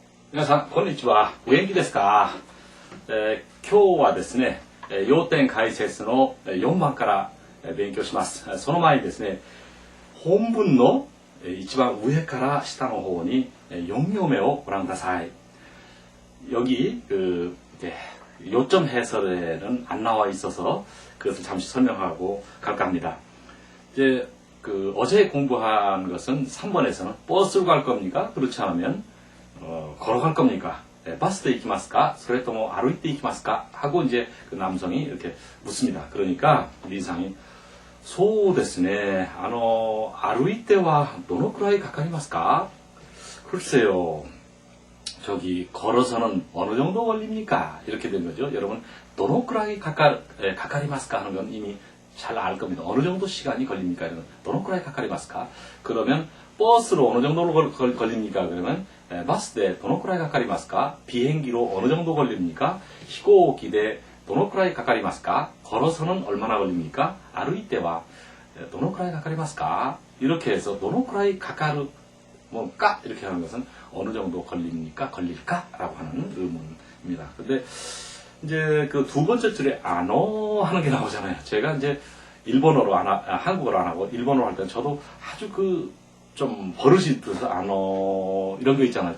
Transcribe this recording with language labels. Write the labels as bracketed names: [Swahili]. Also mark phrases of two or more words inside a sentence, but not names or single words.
[Japanese] 皆さん、こんにちは。お元気ですか？今日はですね、要点解説の4番から勉強します。その前にですね、本文の一番上から下の方に4行目をご覧ください. [Korean] 여기 요점 해설에는 안 나와 있어서 그것을 잠시 설명하고 갈까 합니다. 이제 어제 공부한 것은 3번에서는 버스로 갈 겁니까? 그렇지 않으면 걸어갈 겁니까? [Japanese] バスで行きますか? それとも歩いて 이키마스까? [Korean] 하고 이제 그 남성이 이렇게 묻습니다. 그러니까 리상이 [Japanese] そうですね. 歩いてはどのくらいかかりますか? [Korean] 글쎄요. 저기 걸어서는 어느 정도 걸립니까? 이렇게 된 거죠. 여러분, [Japanese] どのくらいかかりますか? [Korean] 하는 건 이미 잘 알 겁니다. 어느 정도 시간이 걸립니까? [Japanese] 이런 どのくらいかかりますか? [Korean] 그러면 버스로 어느 정도로 걸립니까? [Japanese] 그러면 バスでどのくらいかかりますか? [Korean] 비행기로 어느 정도 걸립니까? [Japanese] 飛行機でどのくらいかかりますか? [Korean] 걸어서는 얼마나 걸립니까? [Japanese] 歩いてはどのくらいかかりますか? [Korean] 이렇게 해서 [Japanese] どのくらいかかる [Korean] 뭔가 이렇게 하는 것은 어느 정도 걸립니까? 걸릴까? 라고 하는 의문입니다. 근데 이제 그 두 번째 줄에 안어 하는 게 나오잖아요. 제가 이제 일본어로 한국어로 안 하고 일본어로 할 때는 저도 아주 좀 버릇이 있어서 안어 이런 거 있잖아요.